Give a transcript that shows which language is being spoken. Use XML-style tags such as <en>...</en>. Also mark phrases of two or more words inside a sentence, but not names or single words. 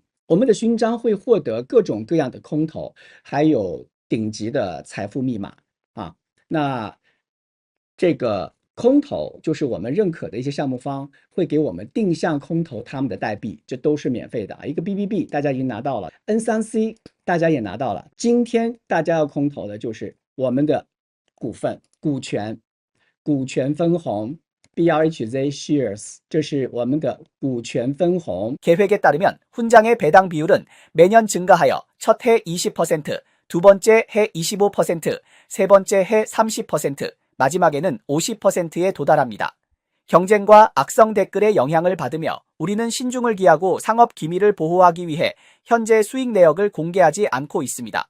<zh>我们的勋章会获得各种各样的空投，还有顶级的财富密码啊。那这个空投就是我们认可的一些项目方会给我们定向空投他们的代币，这都是免费的。一个 BBB 大家已经拿到了 ，N3C 大家也拿到了。今天大家要空投的就是我们的股份、股权分红 BRHZ shares， 这是我们的股权分红。</zh> <ko>계획에 따르면 훈장의 배당 비율은 매년 증가하여 첫 해 20%, 두 번째 해 25%, 세 번째 해 30%, 마지막에는 50%에 도달합니다. 경쟁과 악성 댓글의 영향을 받으며 우리는 신중을 기하고 상업 기밀을 보호하기 위해 현재 수익 내역을 공개하지 않고 있습니다.</ko>